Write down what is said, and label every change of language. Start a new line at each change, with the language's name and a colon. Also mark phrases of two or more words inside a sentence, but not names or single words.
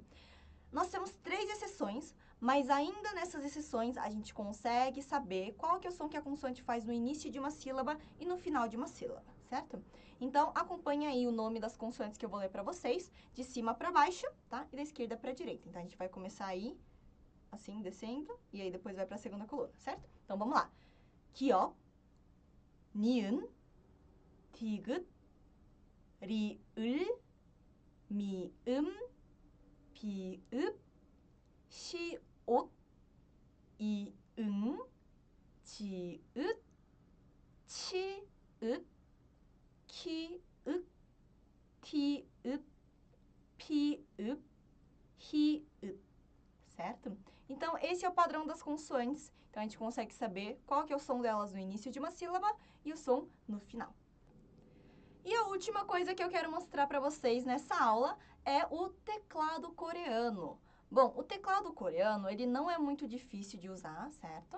Portuguese: Nós temos 3 exceções, mas ainda nessas exceções a gente consegue saber qual que é o som que a consoante faz no início de uma sílaba e no final de uma sílaba, certo? Então, acompanhe aí o nome das consoantes que eu vou ler para vocês, de cima para baixo, tá? E da esquerda para a direita. Então, a gente vai começar aí, assim, descendo, e aí depois vai para a segunda coluna, certo? Então, vamos lá. Kiop,
Korean: ni은, 디귿, 리을, 미음, 비읍, 시옷, 이응, 지읒, 치읒, 키읒, 티읒, 피읒, 히읒,
Portuguese: certo? Então, esse é o padrão das consoantes. Então, a gente consegue saber qual que é o som delas no início de uma sílaba e o som no final. E a última coisa que eu quero mostrar para vocês nessa aula é o teclado coreano. Bom, o teclado coreano, ele não é muito difícil de usar, certo?